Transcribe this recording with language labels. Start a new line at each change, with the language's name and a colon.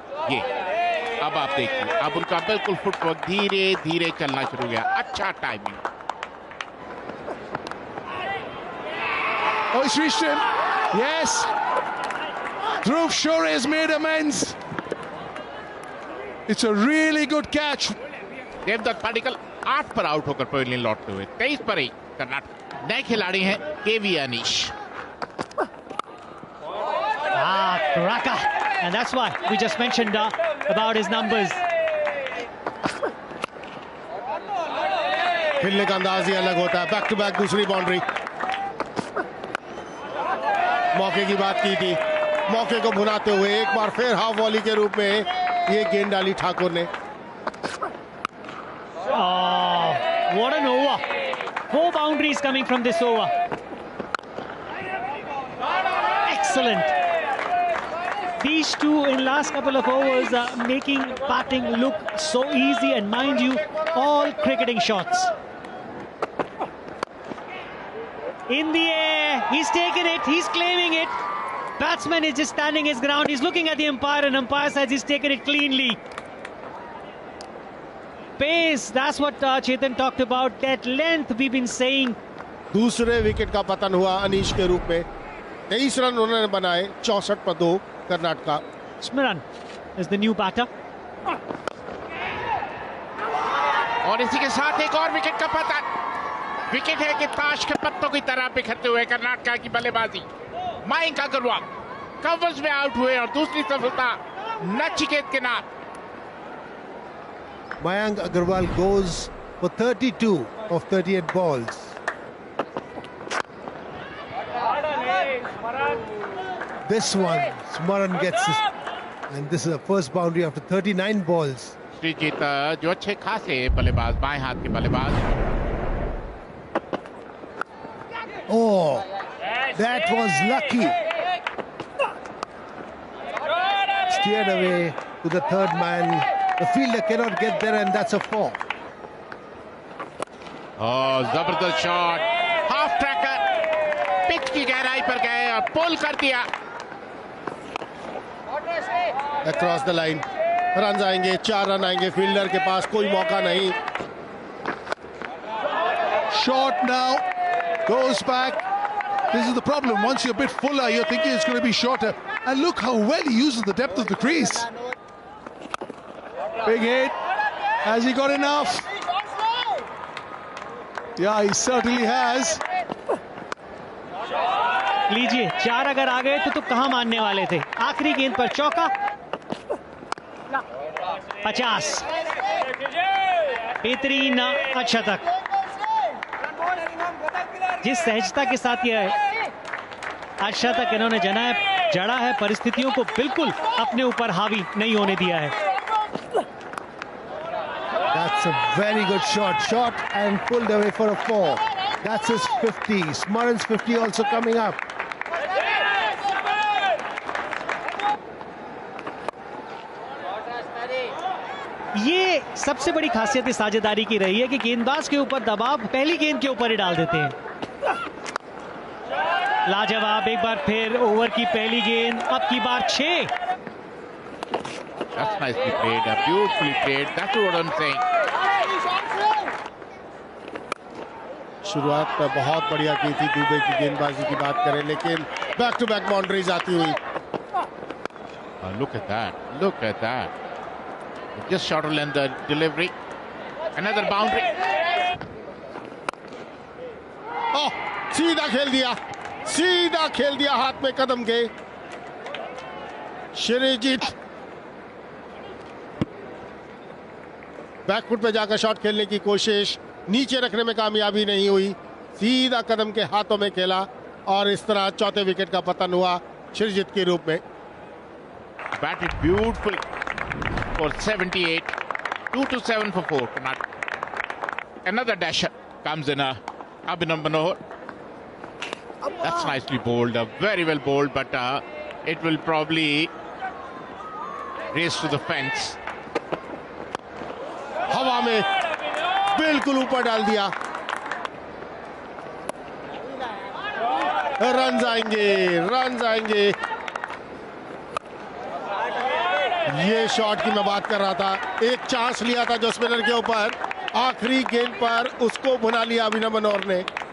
Hindi: ये अब आप देखिए, अब उनका बिल्कुल फुटवर्क धीरे धीरे चलना शुरू हो गया. अच्छा timing.
English: Oh, he's reached him. Yes. Dhruv Shore has made amends. It's a really good catch.
Hindi: Devdutt Padikkal 8 पर आउट होकर पवेलियन लौटते हुए. 23 पर ही कर्नाटक. नए खिलाड़ी हैं केवी Anish.
English: Cracker. And that's why we just mentioned about his numbers.
Hindi: खेलने का अंदाज ही अलग होता है. बैक टू बैक दूसरी बाउंड्री. मौके की बात की थी. मौके को भुनाते हुए एक बार फिर हाफ वॉली के रूप में ये गेंद डाली ठाकुर ने.
English: Oh, what an over. 4 boundaries coming from this over. Excellent. These two in last couple of overs are making batting look so easy, and mind you, all cricketing shots. In the air, he's taken it, he's claiming it. Batsman is just standing his ground. He's looking at the umpire, and umpire says he's taken it cleanly. Pace, that's what Chetan talked about. That length we've been saying.
Hindi: दूसरे wicket का पतन हुआ अनीश के रूप में. 23 run उन्होंने बनाए. 64 पर 2 Karnataka.
English: Smiran is the new batter.
Hindi: और इसी के साथ एक और विकेट का पतन. विकेट है कि ताश के पत्तों की तरह बिखरते हुए कर्नाटका की बल्लेबाजी. मयंक अग्रवाल कवर्स में आउट हुए और दूसरी सफलता नचिकेत के नाम.
English: Mayank Agarwal goes for 32 of 38 balls. This one, Smaran gets this, and this is the first boundary after 39 balls.
Hindi: Sreejith जो अच्छे खासे बल्लेबाज, बाएं हाथ के बल्लेबाज.
English: Oh, that was lucky. Steered away to the third man. The fielder cannot get there, and that's a 4.
Hindi: Oh, जबरदस्त shot. Half tracker pitch की गहराई पर गए और पुल कर दिया.
English: Across the line.
Hindi: रन आएंगे, 4 रन आएंगे. फील्डर के पास कोई मौका नहीं.
English: Short now. Goes back. This is the problem. Once you're a bit fuller, you're thinking it's going to be shorter. And look how well he uses the depth of the crease. Big hit. Has he got enough? Yeah, he certainly has.
Hindi: लीजिए, 4 अगर आ गए तो कहां मानने वाले थे. आखिरी गेंद पर चौका. 50. बेहतरीन अच्छा तक. जिस सहजता के साथ ये अच्छा तक इन्होंने जड़ा है, परिस्थितियों को बिल्कुल अपने ऊपर हावी नहीं होने दिया है.
English: That's a very good shot. Shot and pulled away for a 4. That's his 50. Smaran's 50 also coming up.
Hindi: ये सबसे बड़ी खासियत इस साझेदारी की रही है कि गेंदबाज के ऊपर दबाव पहली गेंद के ऊपर ही डाल देते हैं. लाजवाब. एक बार फिर ओवर की पहली गेंद, अब की बार 6.
English: That's nicely played, beautifully played. That's what I'm saying.
Hindi: शुरुआत पर बहुत बढ़िया की थी दुबे की गेंदबाजी की बात करें, लेकिन बैक टू बैक बाउंड्रीज आती हुई.
English: Look at that. Look at that. Just shorter than the delivery. Another boundary.
Hindi: Oh, सीधा खेल दिया. सीधा खेल दिया हाथ में कदम के. श्रीजीत बैकफुट पे जाकर शॉट खेलने की कोशिश, नीचे रखने में कामयाबी नहीं हुई. सीधा कदम के हाथों में खेला. और इस तरह चौथे विकेट का पतन हुआ श्रीजीत के रूप में।
English: Batted beautifully for 78. 2-7 for 4. Another dasher comes in. Abhinav Manohar. That's nicely bowled. Very well bowled, but it will probably race to the fence.
Hindi: हवा में बिल्कुल ऊपर डाल दिया। रन आएंगे। ये शॉट की मैं बात कर रहा था। एक चांस लिया था जो स्पिनर के ऊपर, आखिरी गेंद पर उसको भुना लिया अभिनव मनोहर ने।